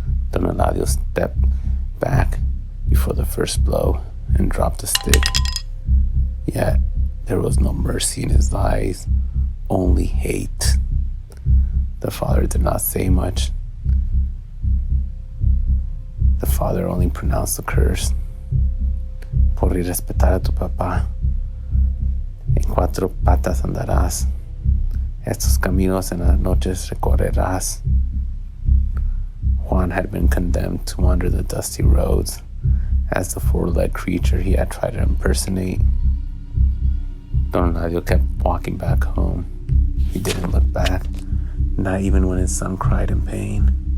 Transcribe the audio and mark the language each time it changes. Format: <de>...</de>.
<en>Don Eladio stepped back before the first blow and dropped the stick. Yet, there was no mercy in his eyes, only hate. The father did not say much. The father only pronounced the curse.</en> <es>Por irrespetar a tu papá, en 4 patas andarás. Estos caminos en las noches recorrerás.</es> <en>Juan had been condemned to wander the dusty roads as the 4-legged creature he had tried to impersonate. Don Eladio kept walking back home. He didn't look back, not even when his son cried in pain.</en>